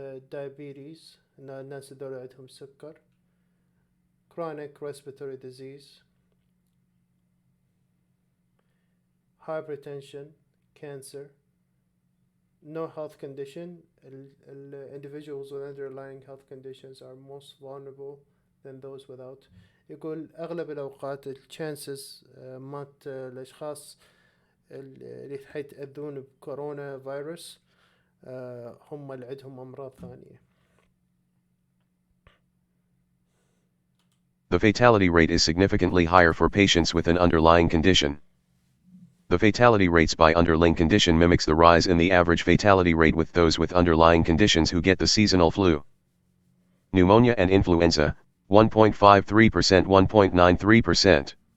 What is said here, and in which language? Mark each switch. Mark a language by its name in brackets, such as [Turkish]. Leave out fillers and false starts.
[Arabic] Diabetes الناس هذول عندهم سكر. [English] Chronic respiratory disease, hypertension, cancer, no health condition. Individuals with underlying health conditions are most vulnerable than those without. [Arabic] يقول أغلب الأوقات chances مات الأشخاص اللي حيتأذون بكورونا فيروس هم اللي عندهم أمراض ثانية. [English] The fatality rate is significantly higher for patients with an underlying condition. The fatality rates by underlying condition mimics the rise in the average fatality rate with those with underlying conditions who get the seasonal flu. Pneumonia and influenza, 1.53%, 1.93%.